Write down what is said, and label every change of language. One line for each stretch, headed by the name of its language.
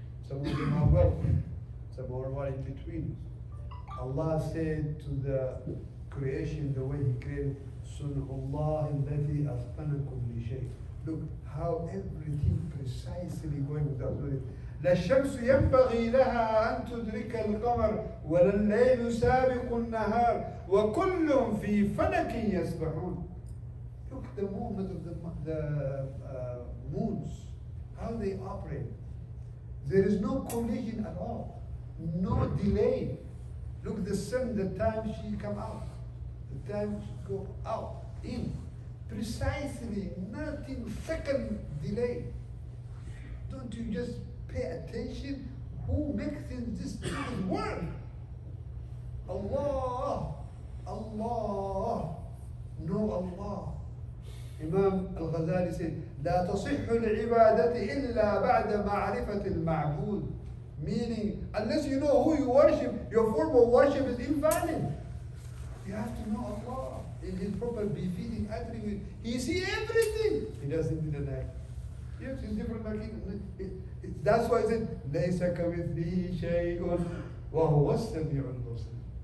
English: Some of them are wealthy, some are in between. Allah said to the creation, the way He created,
Arabic: Sun'ullah allati atqanakum li shay.
English: Look how everything precisely going without doing it.
Arabic: لا الشمس ينبغي لها أن تدرك القمر ولا الليل سابق النهار وكل في فلك يسبحون.
English: Look at the movement of the moons, how they operate. There is no collision at all, no delay. Look, the sun, the time she come out, the time she go out, in, precisely, nothing, second delay. Don't you just pay attention? Who makes this thing work? Allah, Allah, no Allah. Imam Al-Ghazali said,
Arabic: لا تصح العبادة إلا بعد معرفة المعبود.
English: Meaning, unless you know who you worship, your form of worship is invalid. You have to know Allah in His proper befitting attribute. He sees everything. He doesn't need an eye. Yes, it's different. That's why he said,
Arabic: لَيْسَ كَمِثْلِهِ شَيْءٌ وَهُوَ السَّمِيعُ الْبَصِيرُ.